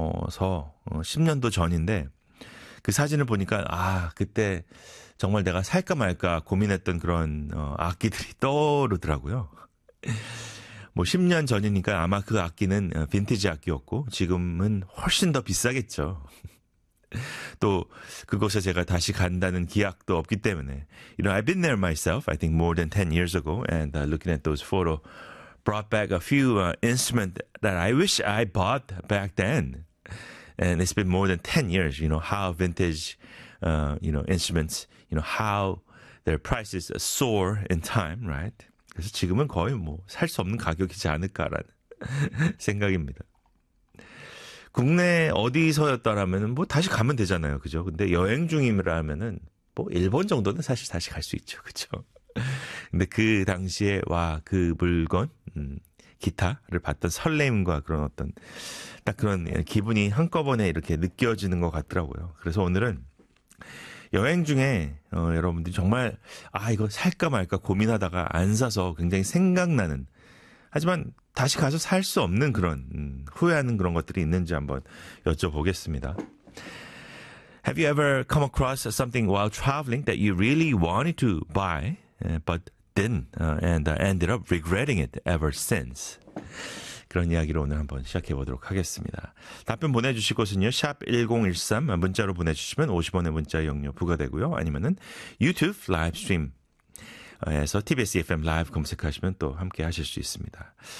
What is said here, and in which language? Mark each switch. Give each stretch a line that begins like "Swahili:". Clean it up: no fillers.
Korean: 넘어서 10년도 전인데 그 사진을 보니까 아, 그때 정말 내가 살까 말까 고민했던 그런 악기들이 떠오르더라고요. 뭐 10년 전이니까 아마 그 악기는 빈티지 악기였고 지금은 훨씬 더 비싸겠죠. 또 그곳에 제가 다시 간다는 기약도 없기 때문에.
English: You know, I've been there myself, I think more than 10 years ago, and looking at those photos brought back a few instruments that I wish I bought back then. And it's been more than 10 years, you know, how vintage, instruments, you know, how their prices soar in time, right?
Korean: 그래서 지금은 거의 뭐살수 없는 가격이지 않을까라는 생각입니다. 국내 어디서였더라면 뭐 다시 가면 되잖아요. 그죠? 근데 여행 중이라면은 뭐 일본 정도는 사실 다시 갈수 있죠. 그죠? 근데 그 당시에 와, 그 물건, 기타를 봤던 설렘과 그런 어떤 딱 그런 기분이 한꺼번에 이렇게 느껴지는 것 같더라고요. 그래서 오늘은 여행 중에 여러분들이 정말 아, 이거 살까 말까 고민하다가 안 사서 굉장히 생각나는 하지만 다시 가서 살수 없는 그런 후회하는 그런 것들이 있는지 한번 여쭤보겠습니다.
English: Have you ever come across something while traveling that you really wanted to buy but didn't and ended up regretting it ever since?
Korean: 그런 이야기로 오늘 한번 시작해 보도록 하겠습니다. 답변 보내주실 곳은요. 샵 1013 문자로 보내주시면 50원의 문자 이용료 부과되고요. 아니면은 유튜브 라이브 스트림 에서 TBS FM 라이브 검색하시면 또 함께 하실 수 있습니다.